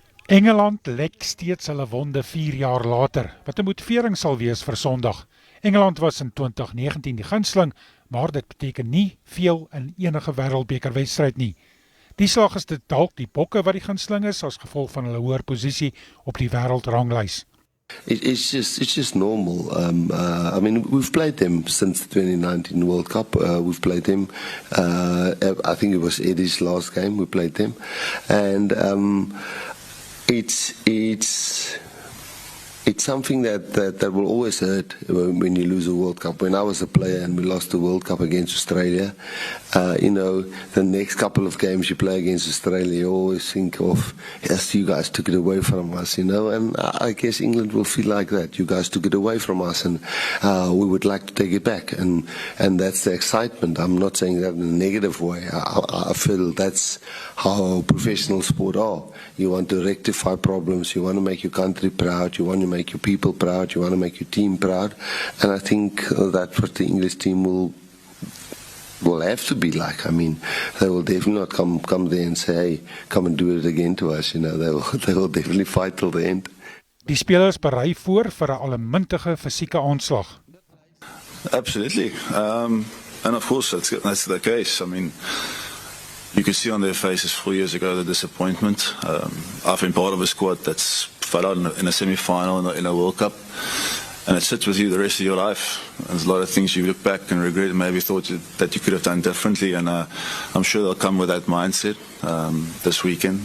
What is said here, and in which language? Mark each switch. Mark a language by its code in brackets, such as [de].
[af] Engeland lek steeds hulle wonde 4 jaar later, wat 'n motivering sal wees vir Sondag. Engeland was in 2019 die gunsteling, maar dit beteken nie veel in enige wêreldbekerwedstryd nie. Die slag is dit dalk die Bokke wat die gunsteling is as gevolg van hulle hoër posisie op die wêreldranglys. [en] It's just normal. We've played them since the 2019 World Cup. We've played them. I think it was Eddie's last game. We played them, and it's something that will always hurt when you lose a World Cup. When I was a player and we lost the World Cup against Australia, the next couple of games you play against Australia, you always think of, yes, you guys took it away from us, and I guess England will feel like that. You guys took it away from us, and we would like to take it back, and that's the excitement. I'm not saying that in a negative way. I feel that's how professional sport are. You want to rectify problems, you want to make your country proud, you want to make your people proud, you want to make your team proud, and I think that's what the English team will have to be like. They will definitely not come there and say, hey, come and do it again to us. They will definitely fight till the end. [af] Die spelers berei voor vir 'n allemintige fisieke aanslag. [en] Absolutely, and of course that's the case. You can see on their faces 4 years ago the disappointment. I've been part of a squad that's fell out in a semi-final in a World Cup, and it sits with you the rest of your life. There's a lot of things you look back and regret and maybe thought that you could have done differently, and I'm sure they'll come with that mindset this weekend.